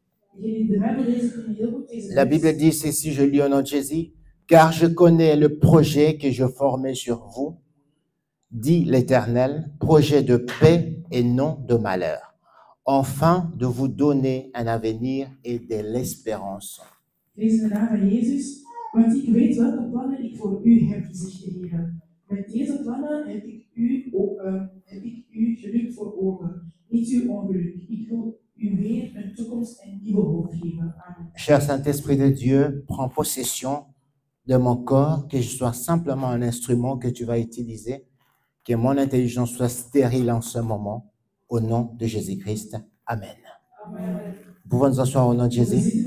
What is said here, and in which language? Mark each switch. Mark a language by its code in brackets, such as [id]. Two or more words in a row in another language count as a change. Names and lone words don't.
[fr] La Bible dit ceci, je lis au nom de Jésus. Car je connais le projet que je formais sur vous, dit l'Éternel, projet de paix et non de malheur, afin de vous donner un avenir et de l'espérance. [nl] Lees de naam van Jezus, want ik weet welke plannen ik voor u heb, zegt de Heer. Met deze plannen heb ik u geluk voor ogen, niet uw ongeluk. Ik wil u weer een toekomst en nieuwe hoop geven. Amen. [fr] Cher Saint-Esprit de Dieu, prends possession de mon corps, que je sois simplement un instrument que tu vas utiliser, que mon intelligence soit stérile en ce moment, au nom de Jésus-Christ. Amen. Amen. Nous pouvons nous asseoir au nom de Jésus.